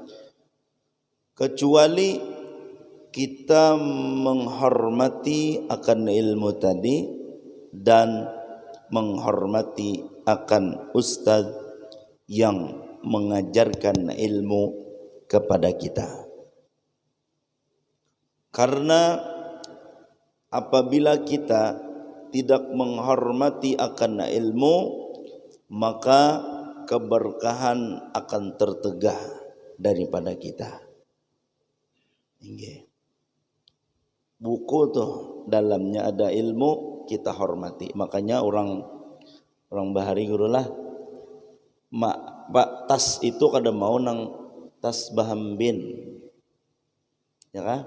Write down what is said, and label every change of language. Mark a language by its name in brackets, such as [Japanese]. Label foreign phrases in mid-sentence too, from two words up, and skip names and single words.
[Indonesian] kecuali kita menghormati akan ilmu tadi dan menghormati akan ustaz yang mengajarkan ilmu kepada kita. Karena apabila kita tidak menghormati akan ilmu, maka keberkahan akan tertegah daripada kita. Buku tuh dalamnya ada ilmu, kita hormati. [Banjar] Makanya orang bahari gurulah, pak tas itu kada mau nang tas bahambin, ya kan?